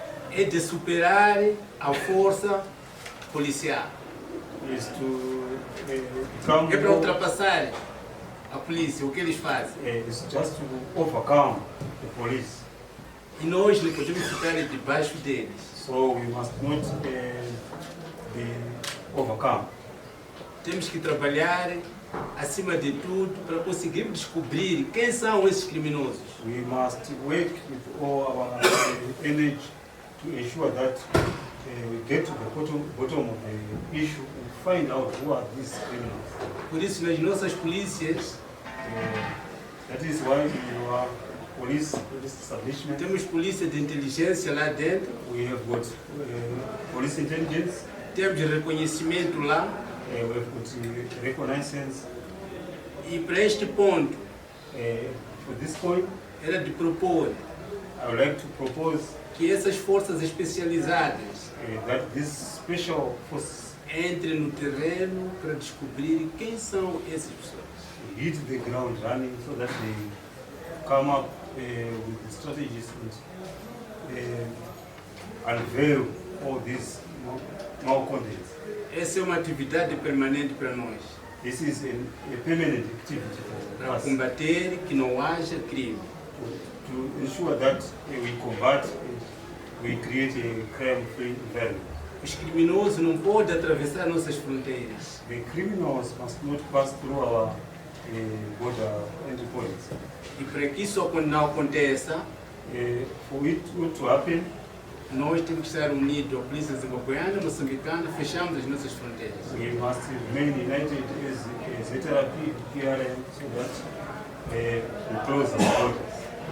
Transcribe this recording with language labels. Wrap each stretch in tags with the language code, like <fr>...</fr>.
<pt>é de superar a força policial,</pt> <en>is to become</en> <pt>é para</pt> <en>more,</en> <pt>ultrapassar a polícia, o que eles fazem.</pt> <en>is just to overcome the police.</en> <pt>E nós não podemos ficar debaixo deles.</pt> <en>So we must not be overcome.</en> <pt>Temos que trabalhar acima de tudo para conseguir descobrir quem são esses criminosos.</pt> <en>We must work with all our energy to ensure that we get to the bottom of the issue and find out who are these criminals.</en> <pt>Por isso, nas nossas polícias,</pt> <en>That is why in our police establishment</en> <pt>temos polícia de inteligência lá dentro,</pt> <en>we have got police intelligence,</en> <pt>temos reconhecimento lá,</pt> <en>we have got reconnaissance.</en> <pt>e para este ponto,</pt> <en>For this point,</en> <pt>era de propor</pt> <en>I would like to propose</en> <pt>que essas forças especializadas</pt> <en>that this special force</en> <pt>entrem no terreno para descobrir quem são essas pessoas.</pt> <en>hit the ground running so that they come up with strategies and unveil all these malcontents.</en> <pt>Essa é uma atividade permanente para nós,</pt> <en>This is a permanent activity for</en> <pt>para</pt> <en>us</en> <pt>combater que não haja crime.</pt> <en>to ensure that we combat, we create a crime-free environment.</en> <pt>Os criminosos não podem atravessar nossas fronteiras.</pt> <en>The criminals must not pass through our border entry points.</en> <pt>E para que isso não aconteça,</pt> <en>For it not to happen,</en> <pt>nós temos que estar unidos, a polícia zimbabueana, moçambicana, fechamos as nossas fronteiras.</pt> <en>we must remain united as ZRP, PRM, so that we close the borders.</en>